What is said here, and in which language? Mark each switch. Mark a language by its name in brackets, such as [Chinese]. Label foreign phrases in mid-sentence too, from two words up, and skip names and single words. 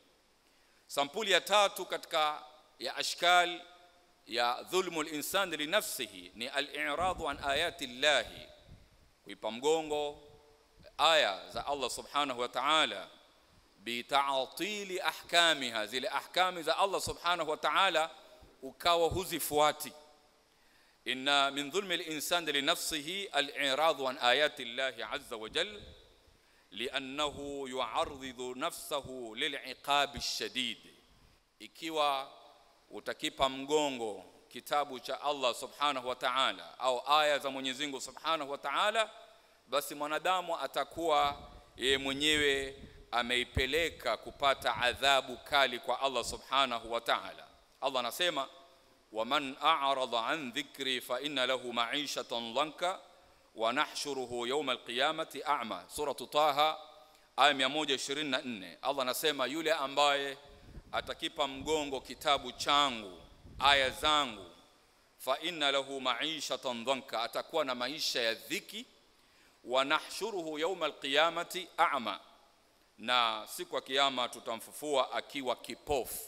[Swahili] Sampuli ya tatu katika ya ashkal ya [Arabic] ظلم الإنسان لنفسه [Swahili] ni [Arabic] الإعراض عن آيات الله, [Swahili] kuipa mgongo aya za [Arabic] الله سبحانه وتعالى, بتعطيل أحكامها, [Swahili] zile ahkami za [Arabic] الله سبحانه وتعالى [Swahili] ukawa huzifuati. [Arabic] إن من ظلم الإنسان لنفسه الإعراض عن آيات الله عز وجل لأنه يعرض نفسه للعقاب الشديد. [Swahili] Ikiwa utakipa mgongo kitabu cha [Arabic] الله سبحانه وتعالى [Swahili] au aya za Mwenyezi Mungu [Arabic] سبحانه وتعالى, [Swahili] basi mwanadamu atakuwa yeye mwenyewe ameipeleka kupata adhabu kali kwa [Arabic] الله سبحانه وتعالى. [Swahili] Allah anasema [Arabic] ومن أعرض عن ذكري فإن له معيشة ضنكا ونحشره يوم القيامة أعمى. [Swahili] Surah Taha aya 124. Allah anasema yule ambaye atakipa mgongo kitabu changu, aya zangu, [Arabic] فإن له معيشة ضنكا, [Swahili] atakuwa na maisha ya dhiki, [Arabic] ونحشره يوم القيامة أعمى, [Swahili] na siku ya kiyama tutamfufua akiwa kipofu.